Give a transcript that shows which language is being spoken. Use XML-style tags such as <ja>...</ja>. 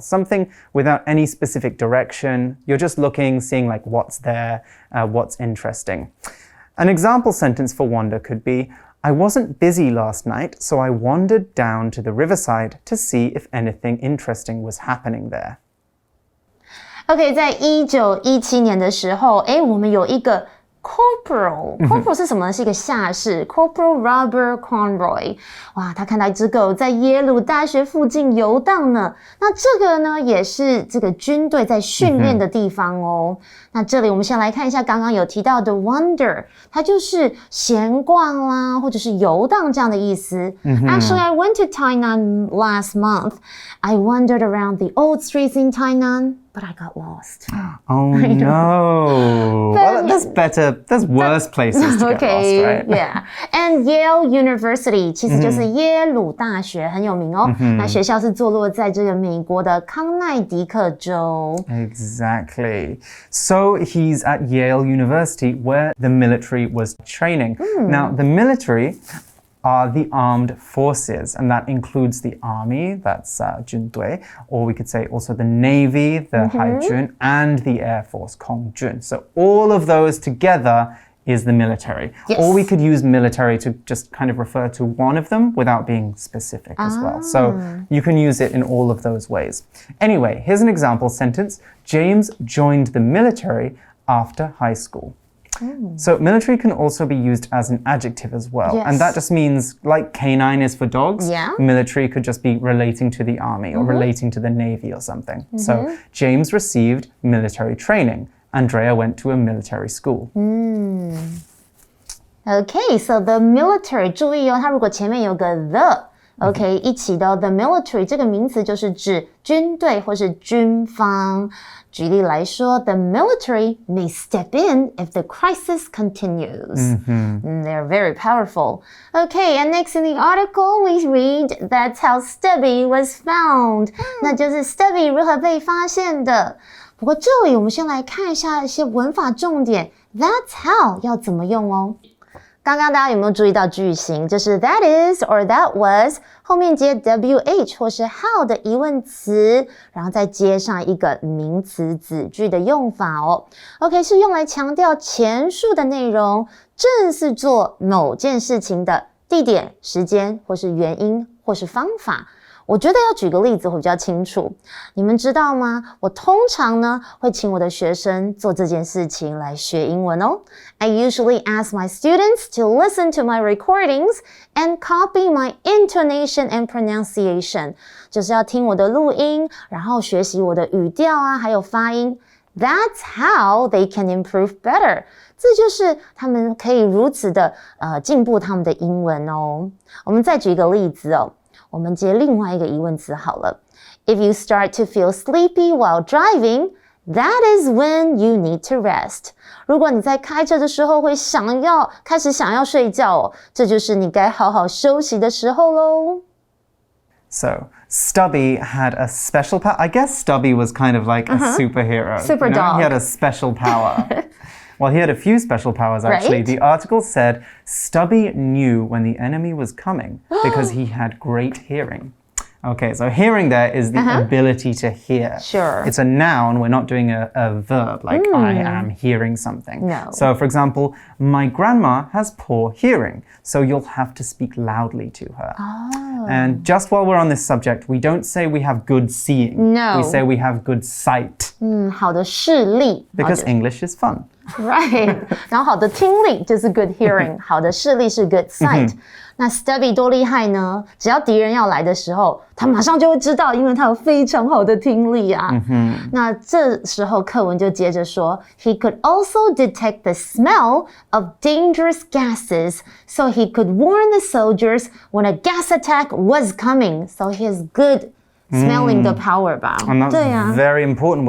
<en>Something without any specific direction. You're just looking, seeing what's there, what's interesting. An example sentence for wander could be, I wasn't busy last night, so I wandered down to the riverside to see if anything interesting was happening there.</en> <zh>OK， 在1917年的时候，我们有一个 Corporal 是什么呢？是一个下士 Corporal Robert Conroy。哇，他看到一只狗在耶鲁大学附近游荡呢。那这个呢，也是这个军队在训练的地方哦。那这里我们先来看一下刚刚有提到的 wander， 它就是闲逛啦，或者是游荡这样的意思。</zh> <en>Actually, I went to Tainan last month. I wandered around the old streets in Tainan.But I got lost. Oh no. Well, that's better. There's worse places to get lost, right? Yeah.</en> <zh>And Yale University 其实就是耶鲁大学，很有名哦。那学校是坐落在这个美国的康奈迪克州。</zh> <en>Exactly. So he's at Yale University where the military was training. Now, the military are the armed forces, and that includes the army, that's 军队, or we could say also the navy, the 海军, and the air force, 空军. So all of those together is the military. Yes. Or we could use military to just kind of refer to one of them without being specific as well. So you can use it in all of those ways. Anyway, here's an example sentence. James joined the military after high school. So military can also be used as an adjective as well. Yes. And that just means like canine is for dogs, yeah. Military could just be relating to the army or relating to the navy or something. So James received military training. Andrea went to a military school. Okay, so the military,</en> <zh>注意哦，它如果前面有个 the OK， 一起的 the military 这个名词就是指军队或是军方。举例来说</zh> <en>the military may step in if the crisis continues. They're very powerful. Okay, and next in the article we read that's how Stubby was found.</en> <zh>那就是 Stubby 如何被发现的。不过这里我们先来看一下一些文法重点 That's how 要怎么用哦。刚刚大家有没有注意到句型？就是 that is or that was 后面接 wh 或是 how 的疑问词，然后再接上一个名词子句的用法哦。 OK， 是用来强调前述的内容正是做某件事情的地点、时间或是原因或是方法。我觉得要举个例子会比较清楚。你们知道吗？我通常呢会请我的学生做这件事情来学英文哦。</zh> <en>I usually ask my students to listen to my recordings and copy my intonation and pronunciation.</en> <zh>就是要听我的录音，然后学习我的语调啊，还有发音。</zh> <en>That's how they can improve better.</en> <zh>这就是他们可以如此的进步他们的英文哦。我们再举一个例子哦。我们接另外一个疑问词好了。</zh> <en>If you start to feel sleepy while driving, that is when you need to rest.</en> <zh>如果你在开车的时候会开始想要睡觉哦，这就是你该好好休息的时候咯。</zh> <en>So, Stubby had a special power. I guess Stubby was kind of like a superhero. Super dog. He had a special power. Well, he had a few special powers, actually. Right? The article said Stubby knew when the enemy was coming because he had great hearing. Okay, so hearing there is the ability to hear. Sure. It's a noun. We're not doing a verb like I am hearing something. No. So, for example, my grandma has poor hearing, so you'll have to speak loudly to her. Oh. And just while we're on this subject, we don't say we have good seeing. No. We say we have good sight.</en> <zh>好的视力。</zh> <en>Because English is fun. Right.</en> <zh>然后好的听力就是 good hearing. 好的视力是 good sight. 那 Stubby 多厉害呢？只要敌人要来的时候，他马上就会知道，因为他有非常好的听力啊。那这时候课文就接着说</zh> <en>He could also detect the smell of dangerous gases, so he could warn the soldiers when a gas attack was coming. So he has good smelling the power 吧。 And that's</en> <zh>对啊。</zh> <en>very important.</en>